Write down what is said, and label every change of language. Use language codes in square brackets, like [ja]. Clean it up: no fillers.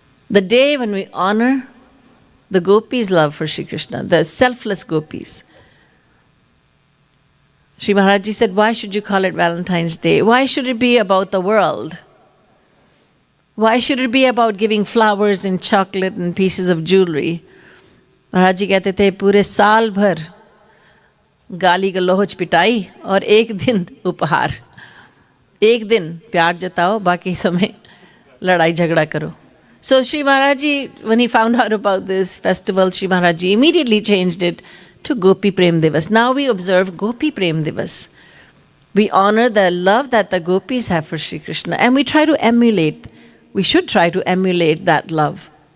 [en] The day when we honor the gopis' love for Sri Krishna, the selfless gopis. Sri Maharaj Ji said, why should you call it Valentine's Day? Why should it be about the world? Why should it be about giving flowers and chocolate and pieces of jewelry? [hi] Maharaj Ji कहते थे पूरे साल भर गाली गलौज पिटाई और एक दिन उपहार. एक दिन प्यार जताओ, बाकी समय लड़ाई झगड़ा करो. [en] So Sri Maharaj Ji, when he found out about this festival, Sri Maharaj Ji immediately changed it to Gopi Prem Divas. Now we observe Gopi Prem Divas. We honor the love that the gopis have for Sri Krishna, and we try to emulate. We should try to emulate that love.